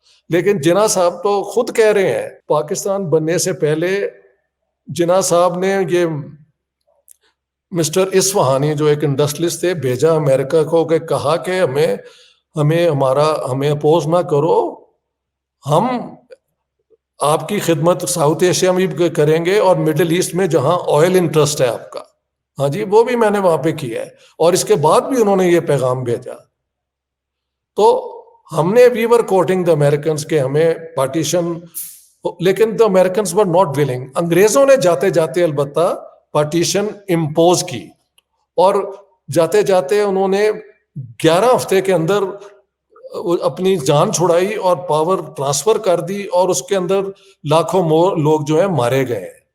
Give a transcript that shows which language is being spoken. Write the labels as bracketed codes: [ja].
[ur] لیکن جناح صاحب تو خود کہہ رہے ہیں, پاکستان بننے سے پہلے جناح صاحب نے یہ مسٹر اصفہانی جو ایک انڈسٹریلسٹ تھے بھیجا امریکہ کو, کہ کہا کہ ہمیں اپوز نہ کرو, ہم آپ کی خدمت ساؤتھ ایشیا میں بھی کریں گے اور مڈل ایسٹ میں جہاں آئل انٹرسٹ ہے آپ کا. ہاں جی, وہ بھی میں نے وہاں پہ کیا ہے. اور اس کے بعد بھی انہوں نے یہ پیغام بھیجا. تو ہم نے [en] we were quoting the Americans [ur] کہ ہمیں پارٹیشن, لیکن [en] The Americans were not willing. [ur] انگریزوں نے جاتے جاتے البتہ پارٹیشن امپوز کی, اور جاتے جاتے انہوں نے 11 ہفتے کے اندر اپنی جان چھڑائی اور پاور ٹرانسفر کر دی, اور اس کے اندر لاکھوں مور لوگ جو ہیں مارے گئے.